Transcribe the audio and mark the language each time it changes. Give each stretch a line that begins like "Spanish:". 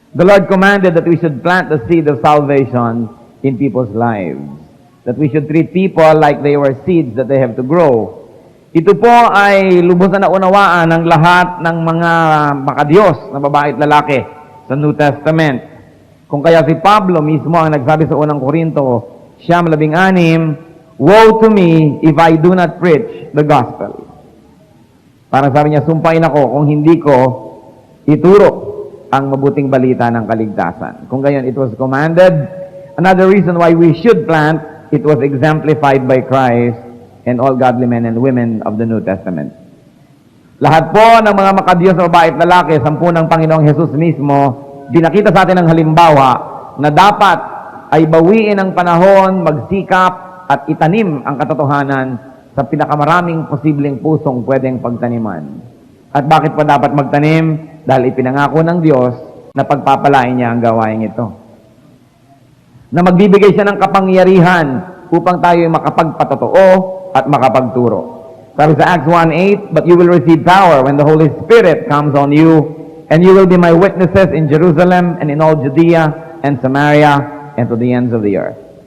English: The Lord commanded that we should plant the seed of salvation in people's lives. That we should treat people like they were seeds that they have to grow.
Filipino: Ito po ay lubos na naunawaan ng lahat ng mga makadiyos na babae at lalaki sa New Testament. Kung kaya si Pablo mismo ang nagsabi sa unang Korinto, 9:16,
English: "Woe to me if I do not preach the gospel."
Filipino: Parang sabi niya, sumpain ako kung hindi ko ituro ang mabuting balita ng kaligtasan. Kung gayon,
English: it was commanded. Another reason why we should plant, it was exemplified by Christ and all godly men and women of the New Testament.
Filipino: Lahat po ng mga makadiyos na babae at lalaki, sampu ng Panginoong Hesus mismo, binakita sa atin ang halimbawa na dapat ay bawiin ang panahon, magsikap at itanim ang katotohanan sa pinakamaraming posibleng pusong pwedeng pagtaniman. At bakit pa dapat magtanim? Dahil ipinangako ng Diyos na pagpapalain niya ang gawain ito. Na magbibigay siya ng kapangyarihan upang tayo makapagpatotoo at makapagturo. Sabi sa
English: Acts 1:8, "But you will receive power when the Holy Spirit comes on you, and you will be my witnesses in Jerusalem and in all Judea and Samaria and to the ends of the earth."